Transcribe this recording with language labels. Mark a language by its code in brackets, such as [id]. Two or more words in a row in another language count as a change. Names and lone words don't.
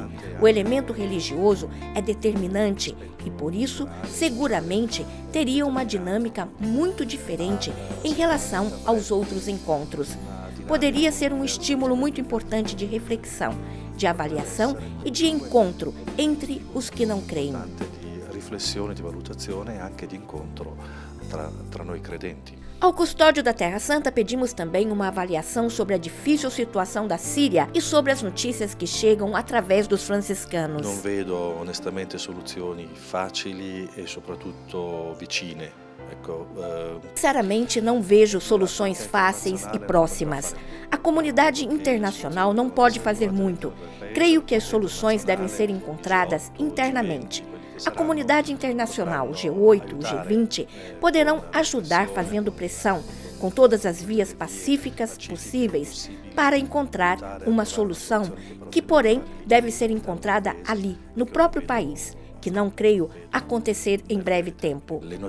[pt] O elemento religioso é determinante e, por isso, seguramente teria uma dinâmica muito diferente em relação aos outros encontros. Poderia ser um estímulo muito importante de reflexão, de avaliação e de encontro entre os que não creem. [it] Di riflessione, di valutazione e anche di incontro tra noi credenti. [pt] Ao custódio da Terra Santa pedimos também uma avaliação sobre a difícil situação da Síria e sobre as notícias que chegam através dos franciscanos. [it] Non vedo onestamente soluzioni facili e soprattutto vicine. [pt] Sinceramente, não vejo soluções fáceis e próximas. A comunidade internacional não pode fazer muito. Creio que as soluções devem ser encontradas internamente. A comunidade internacional, o G8, o G20, poderão ajudar fazendo pressão, com todas as vias pacíficas possíveis, para encontrar uma solução que, porém, deve ser encontrada ali, no próprio país, que não creio acontecer em breve tempo.